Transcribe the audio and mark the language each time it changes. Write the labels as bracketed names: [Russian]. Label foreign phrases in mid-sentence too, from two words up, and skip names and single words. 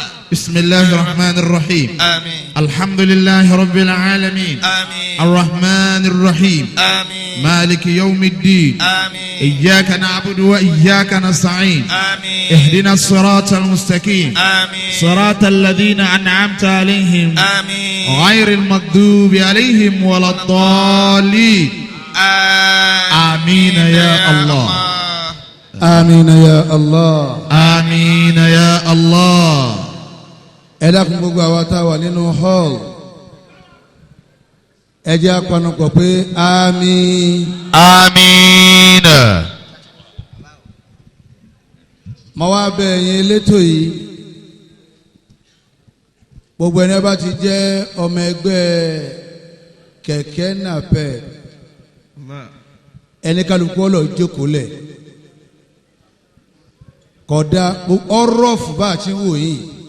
[Arabic] بسم الله الرحمن الرحيم آمين الحمد لله رب العالمين آمين الرحمن الرحيم آمين مالك يوم الدين آمين إياك نعبد وإياك نستعين آمين اهدنا الصراط المستقيم آمين صراط الذين أنعمت عليهم آمين غير المغضوب عليهم ولا الضالين آمين يا الله آمين يا الله آمين يا الله. [Yoruba] ẹ dákun gbogbo àwa tá a wà nínú hall ẹ jẹ́ apanupọ̀ pé àmín. àmín. mo wá bẹ̀ ẹ̀yin elétò yìí gbogbo ẹni bá ti jẹ́ ọmọ ẹgbẹ́ kẹ̀kẹ́ nàpẹ́ ẹni kálukú ọlọ́ jókòó lẹ̀ kódà ọ̀rọ̀ fún bá a ti ń wò yìí.